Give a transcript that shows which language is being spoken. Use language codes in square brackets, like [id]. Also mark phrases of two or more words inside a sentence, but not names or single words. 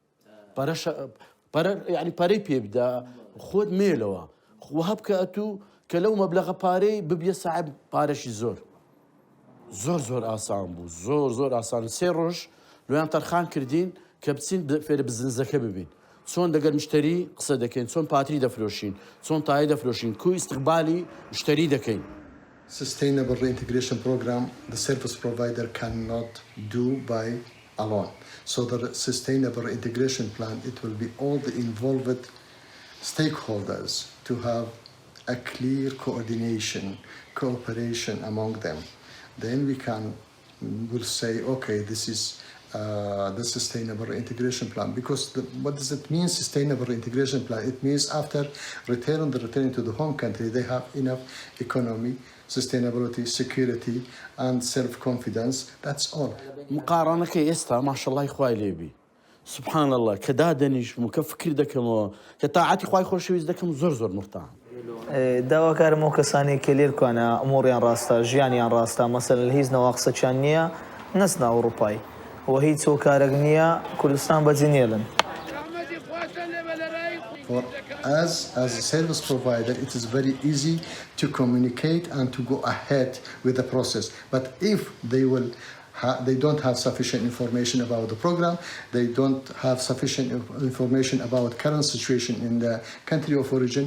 [ckb] یعنی پارەی پێ بدە خۆت مێلەوە وهە بکە ئەتوو کە لەو مەبلەغە پارەی ببیە ساحب پارەشی زۆر ئاسان بوو زۆر ئاسان 3 ڕۆژ لۆیان تەرخان کردین کە بچین فێرە بزنزەکە ببین چۆن دەگەر مشتری قسە دەکەین چۆن پاتری دەفرۆشین چۆن تایە دەفرۆشین کوی استقبالی مشتری دەکەین. [en] Sustainable Reintegration Program the service provider cannot do by alone. So the Sustainable Reintegration Plan, it will be all the involved stakeholders to have a clear cooperation among them. Then we'll say, okay, this is the Sustainable Reintegration Plan. Because what does it mean, Sustainable Reintegration Plan? It means after returning to the home country, they have enough economy, sustainability, security, and self-confidence. That's all. [ckb] مقارنەکە ئێستا ماشەڵڵای خوای لێبی [ar] سبحان الله [ckb] کە دادەنیشم و کە فکر دەکەمەوە کە تاعاتی خوای خۆشەویست دەکەم زۆر مرتاحم. داواکارم ئەو کەسانی کە لێرکوانە ئەمۆڕیان ڕاستە ژیانیان ڕاستە مەسەلەن هیچ نەوا قسەچیان نییە نەچنە ئەوروپای و هیچ چۆکارێک نییە کوردستان بەجێنێڵن. [en] For us as a service provider, it is very easy to communicate and to go ahead with the process. But if they will They don't have sufficient information about the program. They don't have sufficient information about current situation in the country of origin.